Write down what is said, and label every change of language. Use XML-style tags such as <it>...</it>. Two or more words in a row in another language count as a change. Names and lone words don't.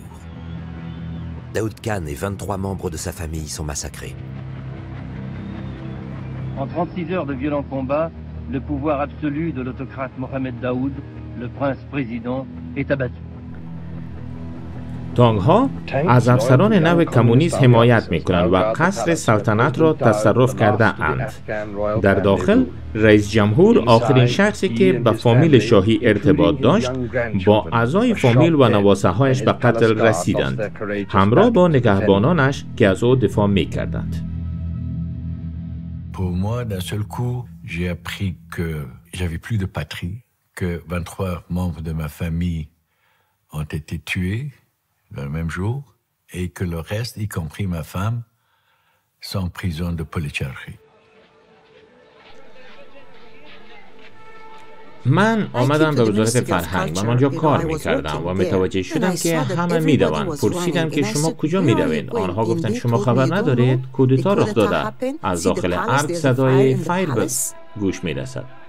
<fr>Daoud Khan et 23 membres de sa famille sont massacrés. En 36 heures de violents combats, le pouvoir absolu de l'autocrate Mohamed Daoud, le prince-président, est abattu.</fr> <fa>تانگ ها از افسران نو کمونیست حمایت می کنند و قصر سلطنت را تصرف کرده اند. در داخل رئیس جمهور آخرین شخصی که به فامیل شاهی ارتباط داشت با اعضای فامیل و نواسه هایش به قتل رسیدند، همراه با نگهبانانش که از او دفاع می کردند.</fa> <fr>Pour moi, d'un seul coup, j'ai appris que j'avais plus de patrie, que 23 membres de ma famille ont été tués le même jour, et que le reste, y compris ma femme, sont en prison de policharchi.</fr> <fa>من آمدم به وزارت فرهنگ و آنجا کار می‌کردم و متوجه شدم که همه می‌دوند. پرسیدم که شما کجا می‌دوید؟ آنها گفتند شما خبر ندارید؟ کودتا رخ داده. از داخل ارگ صدای فایر به گوش می‌رسد.</fa>